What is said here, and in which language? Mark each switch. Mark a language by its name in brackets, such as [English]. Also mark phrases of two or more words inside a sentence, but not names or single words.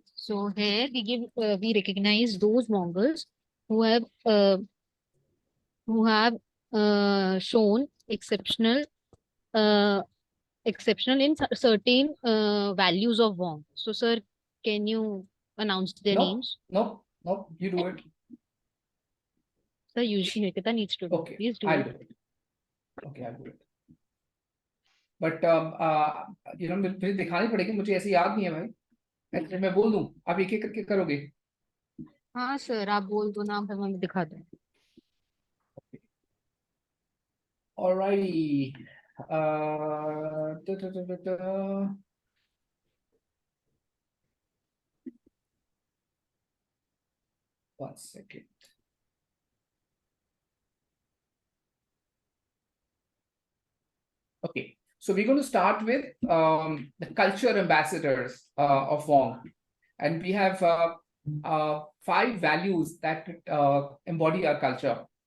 [English] So here we recognize those Mongols who have uh, who have shown uh, exceptional in certain values of Wong. So sir, can you announce their names? Nope, you do it. Sir, usually Nikita needs to do. Okay, Please do I'll it. do it. Okay, I'll do it. [Hindi] But मुझे दिखानी पड़ेगी, मुझे ऐसे याद नहीं है भाई. ऐसे मैं बोल दूं, आप एक एक करके करोगे. हाँ सर, आप बोल दो नाम, फिर मैं दिखा दूँ. [English] Alrighty. Da, da, da, da, da. One second. Okay, so we're going to start with the culture ambassadors of Wong, and we have 5 values that embody our culture.